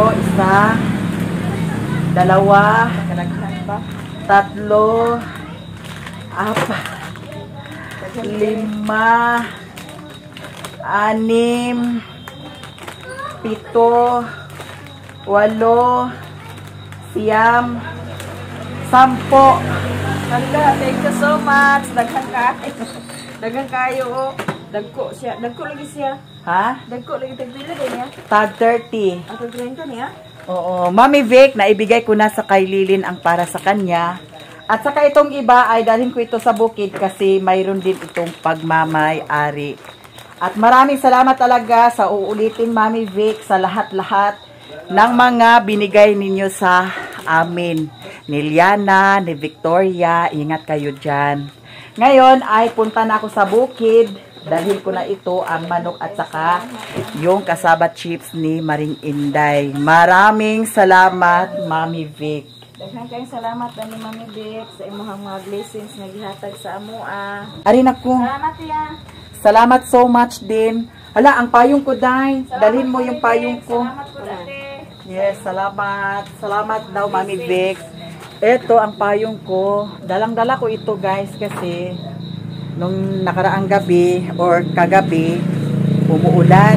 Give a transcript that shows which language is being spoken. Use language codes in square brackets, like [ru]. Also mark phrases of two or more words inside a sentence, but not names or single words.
[tl] Isa, dalawa, tatlo, apat, lima, 6, 7, 8, 9, 10. Hala, [en] thank you so much. [ceb] Daghan kayo. Daghan kayo, oh. Dagko siya. Dagko lagi siya. Ha? Dagko lagi tagpila din niya. Tag 30. Ato 30 niya. Oo. [tl] Mami Vic, naibigay ko na sa kay Lilin ang para sa kanya. At saka itong iba ay dalhin ko ito sa bukid kasi mayroon din itong pagmamay-ari. At maraming salamat talaga sa uulitin, Mami Vic, sa lahat-lahat ng mga binigay ninyo sa amin. Ni Liana, ni Victoria, ingat kayo dyan. Ngayon ay punta na ako sa bukid. Dalhin ko na ito, ang manok at saka yung kasaba chips ni Maring Inday. Maraming salamat, Mami Vic. [ceb] Daghan kayong salamat ni Mami Vic sa imong mga blessings nga gihatag sa amoa. Arin ako. Salamat ya. [tl] Salamat [en] so much [tl] din. Hala, ang payong ko, Day. Dalhin mo yung payong ko. Salamat po dati. Yes, salamat. Salamat daw, Mami Vic. Ito ang payong ko. Dalang-dala ko ito, guys, kasi nung nakaraang gabi or kagabi, umuulan.